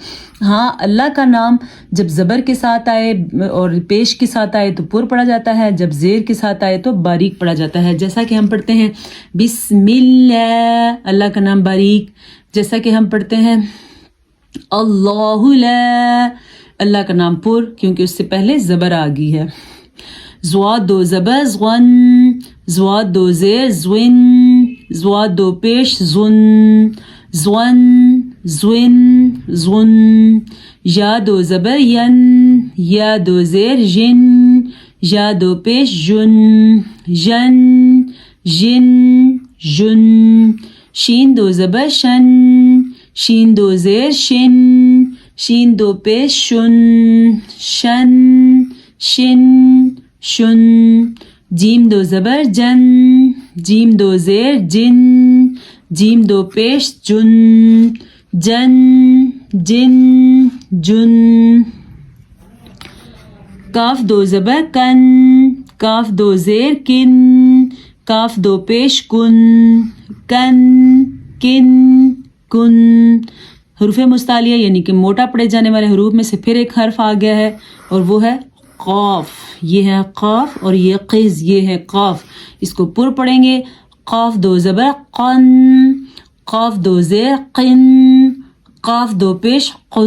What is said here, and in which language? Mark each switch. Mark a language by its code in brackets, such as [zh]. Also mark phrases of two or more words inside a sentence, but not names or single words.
[ur] ہاں، اللہ کا نام جب زبر کے ساتھ آئے اور پیش کے ساتھ آئے تو پر پڑھا جاتا ہے، جب زیر کے ساتھ آئے تو باریک پڑھا جاتا ہے، جیسا کہ ہم پڑھتے ہیں بسم اللہ، اللہ کا نام باریک۔ جیسا کہ ہم پڑھتے ہیں اللہ لا، اللہ کا نام پر، کیونکہ اس سے پہلے زبر آ گئی ہے۔ زواد 2 زبر زغن، زواد 2 زیر زوین، زواد 2 پیش زن، زون، زون، زن، یا 2 زبر ین، یا 2 زیر ین، یا 2 پیش جن، جن، جن، جن، شین 2 زبر شن، شین 2 زیر شن، شین 2 پیش شن، شن، شن، شن، جیم 2 زبر جن، جیم 2 زیر جن، جیم 2 پیش جن، جن، جن، جن، کاف 2 زبر کن، کاف 2 زیر کن، کاف 2 پیش کن، کن، کن، کن۔ حروف مستعلیہ یعنی کہ موٹا پڑھے جانے والے حروف میں سے پھر ایک حرف آ گیا ہے اور وہ ہے قاف۔ یہ ہے قاف اور یہ قز، یہ ہے قاف۔ اس کو پر پڑھیں گے، قاف 2 زبر قن، قاف 2 زیر قن، قاف 2 پیش قن۔